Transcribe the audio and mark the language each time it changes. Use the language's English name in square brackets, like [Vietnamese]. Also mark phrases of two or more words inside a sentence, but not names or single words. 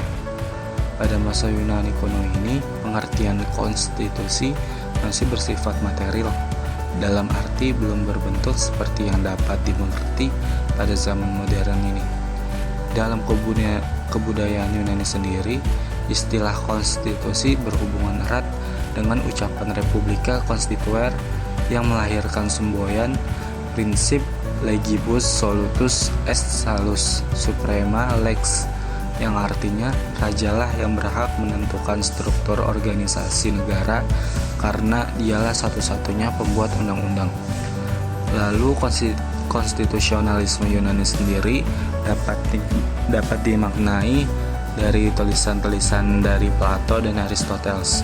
[Indonesian] Pada masa Yunani kuno ini, pengertian konstitusi masih bersifat material, dalam arti belum berbentuk seperti yang dapat dimengerti pada zaman modern ini. Dalam kebudayaan Yunani sendiri, istilah konstitusi berhubungan erat dengan ucapan [Latin] Republika Constituere [Indonesian] yang melahirkan semboyan prinsip [Latin] legibus solutus est salus suprema lex, [Indonesian] yang artinya rajalah yang berhak menentukan struktur organisasi negara karena dialah satu-satunya pembuat undang-undang. Lalu konstitusionalisme Yunani sendiri dapat dimaknai dari tulisan-tulisan dari Plato dan Aristoteles.